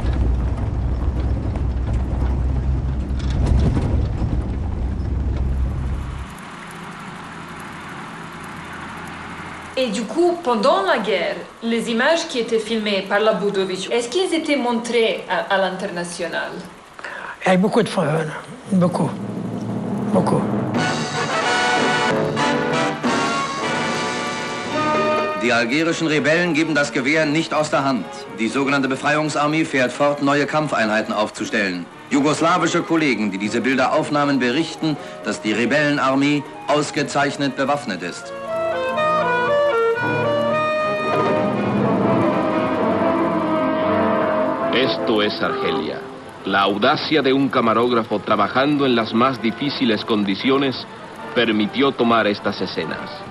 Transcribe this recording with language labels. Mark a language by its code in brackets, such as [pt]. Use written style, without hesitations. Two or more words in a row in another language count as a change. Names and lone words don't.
[fr] Et du coup, pendant la guerre, les images qui étaient filmées par la Budovich, est-ce qu'ils étaient montrés à l'international? Il y a beaucoup de fois, beaucoup. [de] Die algerischen Rebellen geben das Gewehr nicht aus der Hand. Die sogenannte Befreiungsarmee fährt fort, neue Kampfeinheiten aufzustellen. Jugoslawische Kollegen, die diese Bilder aufnahmen, berichten, dass die Rebellenarmee ausgezeichnet bewaffnet ist. [es] Esto es Argelia. La audacia de un camarógrafo trabajando en las más difíciles condiciones permitió tomar estas escenas.